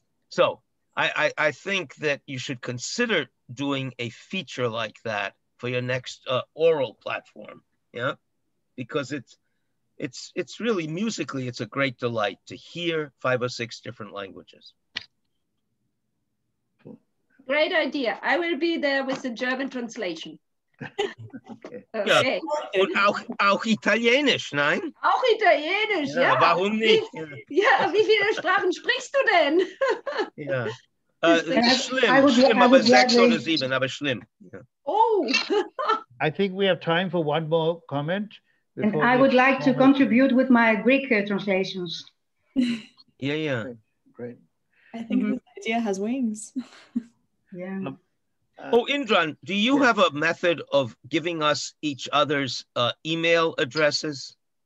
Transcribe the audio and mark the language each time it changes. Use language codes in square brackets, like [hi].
[en] So I think that you should consider doing a feature like that for your next oral platform, yeah? Because it's really musically, it's a great delight to hear 5 or 6 different languages. Great idea. I will be there with the German translation. Okay. Ja. [de] Und auch Italienisch, nein? Auch Italienisch, ja. Warum nicht? Ja, wie viele Sprachen sprichst du denn? Ja. Schlimm, aber 6 oder 7, aber schlimm. Ja. Oh. [en] I think we have time for one more comment. And I would like to contribute with my Greek translations. Yeah. Great. I think this idea has wings. Yeah. Indran, do you have a method of giving us each other's email addresses?